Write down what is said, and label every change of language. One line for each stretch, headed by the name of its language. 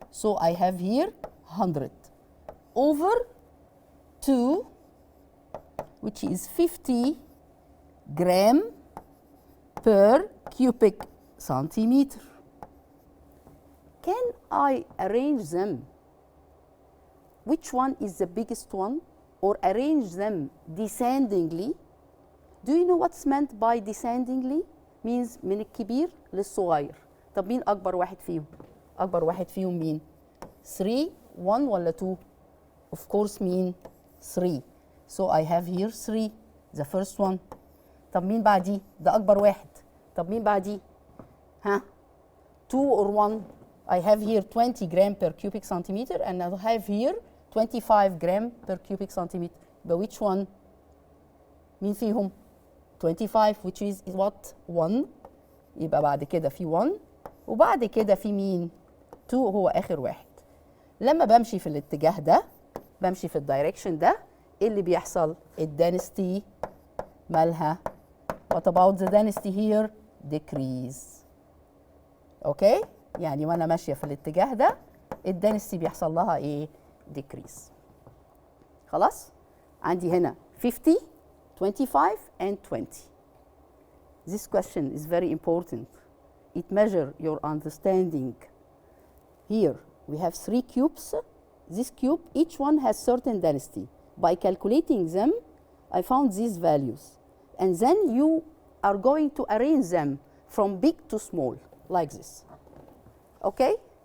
English: So I have here 100 over 2, which is 50 gram per cubic centimeter. Can I arrange them? Which one is the biggest one? Or arrange them descendingly? Do you know what's meant by descendingly? Means
Arabic: من الكبير للصغير. طب مين أكبر واحد فيهم؟ أكبر واحد فيهم مين؟ 3, 1 ولا 2؟
English: Of course
Arabic: مين؟ 3.
English: So I have here 3, the first one.
Arabic: طب مين بعديه؟ ده أكبر واحد. طب مين بعديه؟ ها؟
English: 2 or 1? I have here 20 gram per cubic centimeter, and I have here 25 gram per cubic centimeter. But which one?
Arabic: مين فيهم؟
English: 25, which is what? 1.
Arabic: يبقى بعد كده في 1 وبعد كده في مين؟ 2 هو آخر واحد. لما بمشي في الاتجاه ده، بمشي في الدايركشن ده، ايه اللي بيحصل؟ الدنسيتي مالها؟
English: What about the density here? Decrease.
Arabic: اوكي؟ يعني وانا ماشيه في الاتجاه ده الدنسيتي بيحصل لها ايه؟
English: Decrease.
Arabic: خلاص؟ عندي هنا 50, 25 and 20.
English: This question is very important. It measures your understanding. Here we have 3 cubes. This cube, each one has certain density. By calculating them, I found these values. And then you are going to arrange them from big to small, like this. Okay?